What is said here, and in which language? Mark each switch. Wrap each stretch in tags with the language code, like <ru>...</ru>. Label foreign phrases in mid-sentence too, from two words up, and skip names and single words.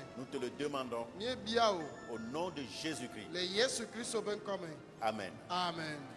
<fr>Nous te le demandons</fr> <ee>miebia o</ee> <fr>au nom de Jésus-Christ.</fr> <ee>le Yesu Kristo be ŋkɔ me</ee> <fr>Amen.</fr> <ee>amen.</ee>